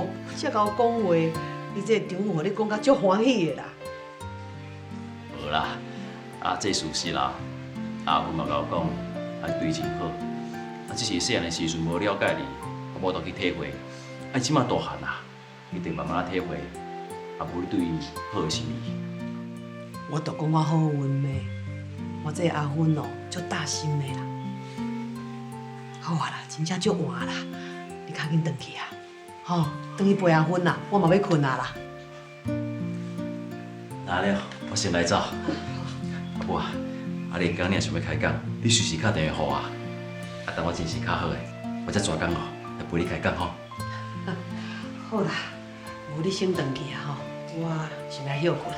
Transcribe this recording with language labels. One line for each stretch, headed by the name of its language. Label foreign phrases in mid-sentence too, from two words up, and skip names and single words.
Min Nan Chinese: 才甲我讲话，你这场务互你讲甲足欢喜的啦。无啦，这事实啦。阿芬嘛甲我讲，你对伊真好。只是细汉的时阵无了解你，无当去体会。即马大汉啦，一定慢慢体会。阿母你对伊好的心意。我都讲我好运的，我这阿芬哦，足大心的啦。好啊啦，真正足晚啦，你赶紧回去啊！吼，回去陪阿芬啦，我嘛要困啊啦。那了，我先来走。阿母啊，连工你想要开讲，你随时打电话给我。等我精神较好诶，我再抓工哦，来陪你开讲吼。好啦，无你先回去啊吼，我先来休困。